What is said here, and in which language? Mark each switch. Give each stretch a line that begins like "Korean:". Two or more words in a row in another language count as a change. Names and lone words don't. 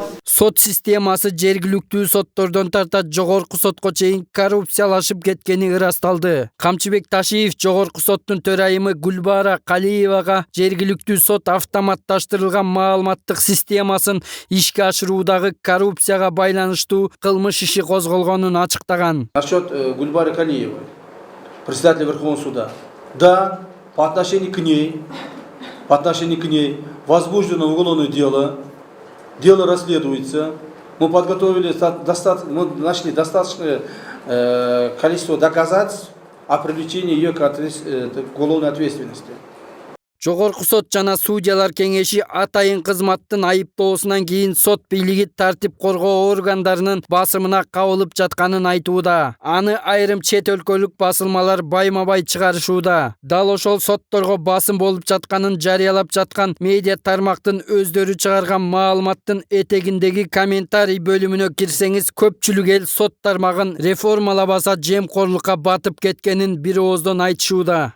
Kyrgyz: Сот системасы жергиликтүү соттордон тарта жогорку сотко чейин коррупциялашып кеткени ырасталды. Камчыбек Ташиев жогорку соттун төрайымы Гүлбара Калиевага жергиликтүү сот автоматташтырылган маалыматтык системасын ишке ашыруудагы коррупцияга байланыштуу кылмыш иши козголгонун ачыктаган.
Russian: Насчет Гульбары Калиевой, председателя Верховного суда. Да, по отношению к ней возбуждено уголовное дело, дело расследуется. Мы подготовили, мы нашли достаточное количество доказательств о привлечении ее к уголовной ответственности.
Kyrgyz: Жогорку сот жана судьялар кеңеши атайын кызматтын айыптоосунан кийин сот бийлиги тартип коргоо органдарынын басымына кабылып жатканын айтууда. Аны айрым чет өлкөлүк басылмалар байма-бай чыгарышууда. Дал ошол сотторго басым болуп жатканын жарыялап жаткан медиа тармактын өздөрү чыгарган маалыматтын этегиндеги комментарий бөлүмүнө кирсеңиз, көпчүлүк эл сот тармагын реформалабаса жемкорлукка батып кеткенин бир ооздон айтышууда.